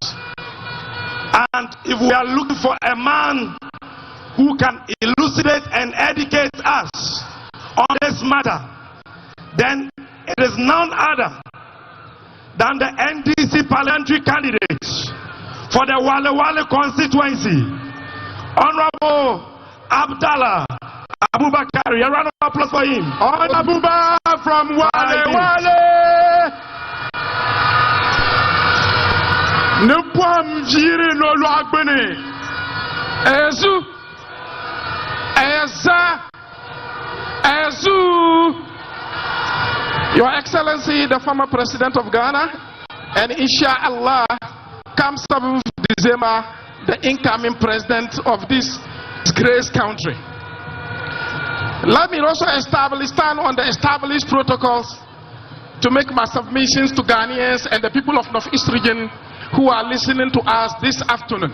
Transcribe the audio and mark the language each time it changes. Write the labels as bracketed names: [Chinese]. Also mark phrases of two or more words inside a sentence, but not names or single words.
[English] And if we are looking for a man who can elucidate and educate us on this matter, then it is none other than the NDC parliamentary candidate for the Wale Wale constituency, Honorable Abdallah Abubakar. A round of applause for him. Honorable Abubakar from Wale Wale. [Mampruli] Nepom jiri no luagbene. Ezu. Eza. Ezu. [English] Your Excellency, the former President of Ghana, and inshallah, come 7th December, the incoming President of this great country. Let me also stand on the established protocols to make my submissions to Ghanaians and the people of Northeast region who are listening to us this afternoon.